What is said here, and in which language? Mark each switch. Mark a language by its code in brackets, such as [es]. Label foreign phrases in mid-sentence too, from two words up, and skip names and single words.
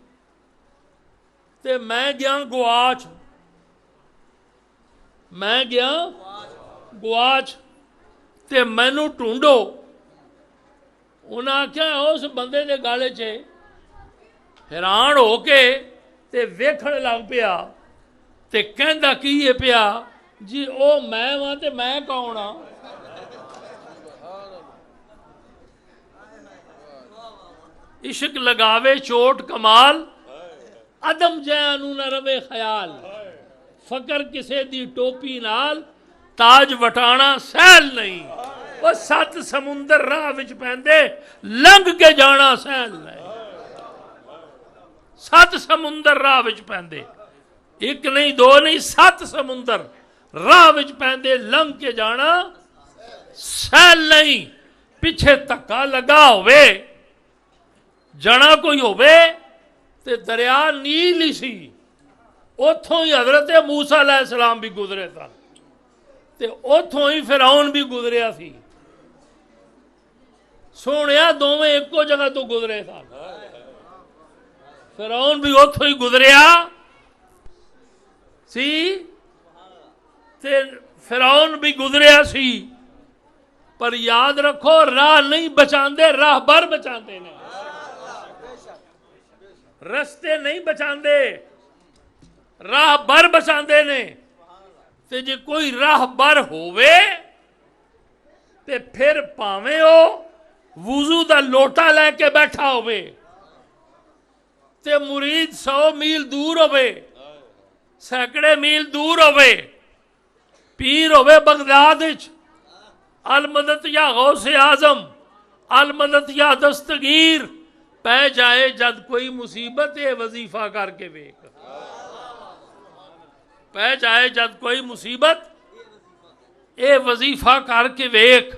[pa] تے میں گیا گواچ تے مینوں ٹونڈو انہیں آکھیا اس بندے دے گالے چ حیران ہو کے تے ویکھن لگ پیا تے کہندا کی ہے پیا جی او میں وہاں تے میں کون ہاں عشق لگاوے چوٹ کمال عدم جانو نہ روے خیال فقر کسے دی ٹوپی نال تاج وٹانا سہل نہیں وہ سات سمندر راہ وچ پیندے لنگ کے جانا سہل نہیں سات سمندر راہ وچ پیندے ایک نہیں دو نہیں سات سمندر راہ وچ پیندے لنگ کے جانا سہل نہیں پیچھے تکا لگا ہوئے جنا کوئی ہوئے تے دریا نیل ہی سی اتھوں ہی حضرت موسیٰ علیہ السلام بھی گزرے تھا تے اتھوں ہی فرعون بھی گزریا سی سونیا دوویں ایکو جگہ تو گزرے تھا فرعون بھی اتھوں ہی گزریا سی تے فرعون بھی گزریا سی پر یاد رکھو راہ نہیں بچاندے، راہ بر بچاندے نے، رستے نہیں بچاندے، راہ بر بچاندے نے۔ تے جے کوئی راہ بر ہووے تے پھر پاویں ہو وضو دا لوٹا لے کے بیٹھا ہوئے تے مرید 100 میل دور ہوئے، سینکڑے میل دور ہوئے، پیر ہوئے بغداد وچ، المدد یا غوث اعظم، المدد یا دستگیر، پہ جائے جد کوئی مصیبت اے وظیفہ کر کے ویک، پہ جائے جد کوئی مصیبت اے وظیفہ کر کے ویک۔